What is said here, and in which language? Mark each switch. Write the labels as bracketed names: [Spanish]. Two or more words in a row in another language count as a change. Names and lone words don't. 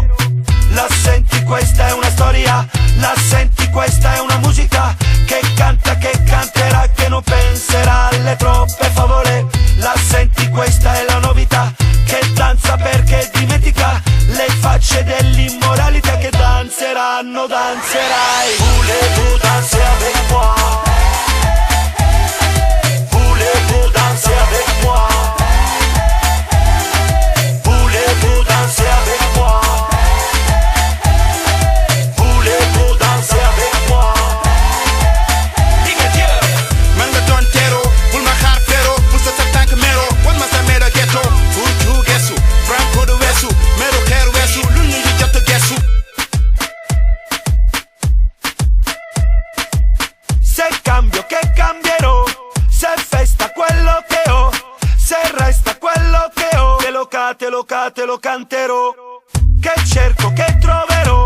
[Italian] La senti, questa è una storia. La senti, questa è una musica. Che canta, che canterà, che non penserà alle troppe favole. La senti, questa è la novità. Che danza perché dimentica le facce dell'immoralità. Che danzeranno, danzerai. [French] Voulez-vous danser avec moi? Voulez-vous danser avec moi? Voulez-vous danser avec moi? Voulez-vous danser avec moi? [Wolof] Manga tontero, bul ma xaar fero, bul sa tank mero, wal ma sa mero ghetto. Futu gesu, Franco de wesu, mero xeer wesu, lu ñu di jot gesu. [Italian] Se cambio, che cambierò. Se festa quello che ho, se resta quello che ho. Te lo canterò. Che cerco, che troverò.